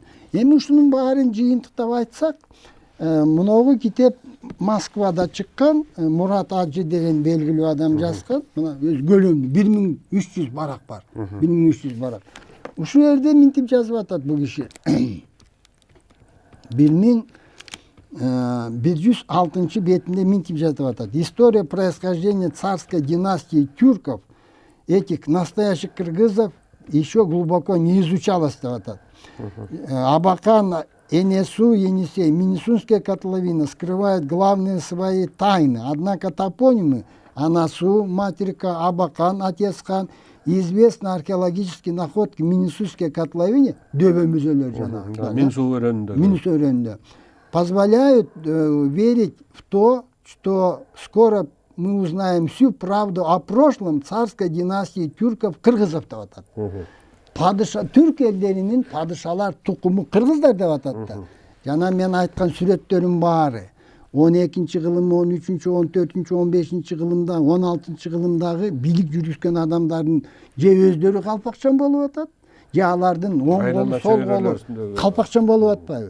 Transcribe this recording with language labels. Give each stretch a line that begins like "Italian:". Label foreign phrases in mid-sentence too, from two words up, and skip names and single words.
Kyrgyz: Эми ушунун баарын жыйынтыктап айтсак, муногу китеп Москвада чыккан, Мурат Ажы деген белгилүү адам жазган. Мына өз көлөмдүү 1300 барак бар. 1300 барак. Ушул жерде минтип жазып атат бул киши. 1106 бетинде минтип жазып атат.
Russian: История происхождения царской династии тюрков, этих настоящих кыргызов еще глубоко не изучалась
Kyrgyz: деп атат.
Russian: Абакан НСУ Енисей, Минусунская котловина скрывает главные свои тайны. Однако топонимы Анасу, Материка, Абакан, Отец-хан и известные археологические находки в Минусунской котловине, Минус өренде, позволяют верить в то, что скоро мы узнаем всю правду о прошлом царской династии тюрков-кыргызов
Kyrgyz: деп атат. Түрк элдеринин падышалар тукуму кыргыздар деп атат да. Жана мен айткан сүрөттөрүм баары 12-ci кылым, 13-cü, 14-cü, 15-ci кылымда, 16-cı кылымдагы бийлик жүргүзгөн адамдардын же өздөрү калпакчан болуп атат, же алардын оң колу, сол колу калпакчан болуп атпайбы?